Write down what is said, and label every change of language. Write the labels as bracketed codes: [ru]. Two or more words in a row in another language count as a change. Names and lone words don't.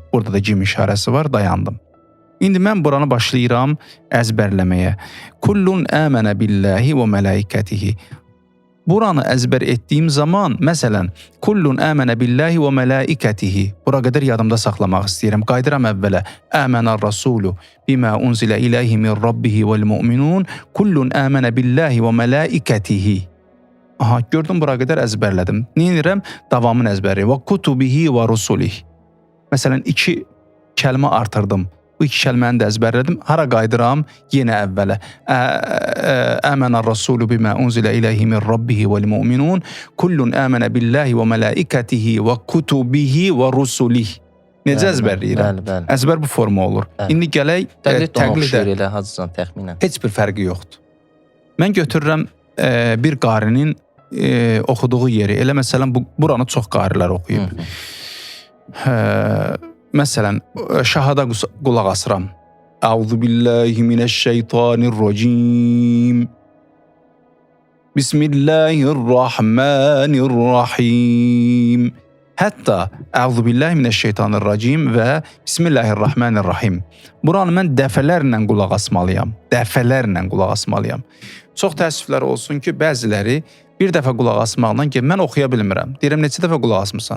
[az] Burada da cim işarəsi var, dayandım. İndi mən buranı başlayıram əzbərləməyə. [ar] كل آمن بالله وملائكته. [az] Buranı əzbər etdiyim zaman, məsələn, [ar] كل آمن بالله وملائكته. [az] Bura qədər yadımda saxlamaq istəyirəm. Qaydıram əvvələ. [ar] آمن الرسول بما أنزل إليه من ربه والمؤمنون. كل آمن بالله وملائكته. [az] Aha, gördüm, bura qədər əzbərlədim. Neyinirəm? Davamını əzbərləyim. [ar] وكتبه ورسله. [az] Məsələn, 2 kəlmə artırdım. Bu 2 kəlməni də əzbərlədim. Hara qaydıram? Yenə əvvələ. [ar] آمن الرسول بما أنزل إليه من ربه والمؤمنون. كل آمن بالله وملائكته وكتبه ورسله. [az] Necə əzbərləyirəm? Bəli. Əzbər bu forma olur. İndi gələk təqlidə. Elə hacıcan təxminən. Heç bir fərqi yoxdur. Mən götürürəm bir qarinin oxuduğu yeri. Elə məsələn, buranı çox qarilər oxuyub. Məsələn, şahada qulaq asıram. [ar] أعوذ بالله من الشيطان الرجيم. بسم الله الرحمن الرحيم. Hətta أعوذ بالله من الشيطان الرجيم و بسم الله الرحمن الرحيم. [az] Buranı mən dəfələrlə qulaq asmalıyam. Çox təəssüflər olsun ki, bəziləri bir dəfə qulaq asmaqla ki, mən oxuya bilmirəm. Deyirəm, neçə dəfə qulaq asmısan?